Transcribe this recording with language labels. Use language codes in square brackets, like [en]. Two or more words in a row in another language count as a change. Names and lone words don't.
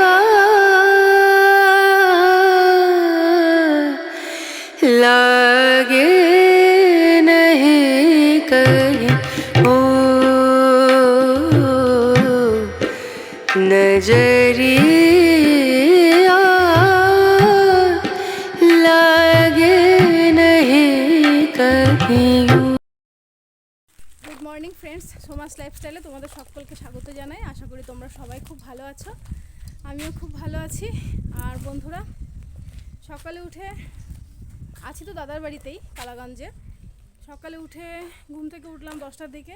[hi] लागे नहीं कहीं ओ नजरिया लागे नहीं कहीं। [en] good morning friends, [bn] সোমাস লাইফস্টাইলে তোমাদের সকলকে স্বাগত জানাই। আশা করি তোমরা সবাই খুব ভালো আছো, আমিও খুব ভালো আছি। আর বন্ধুরা, সকালে উঠে আছি তো দাদার বাড়িতেই কালাগঞ্জে। সকালে উঠে ঘুম থেকে উঠলাম 10টার দিকে।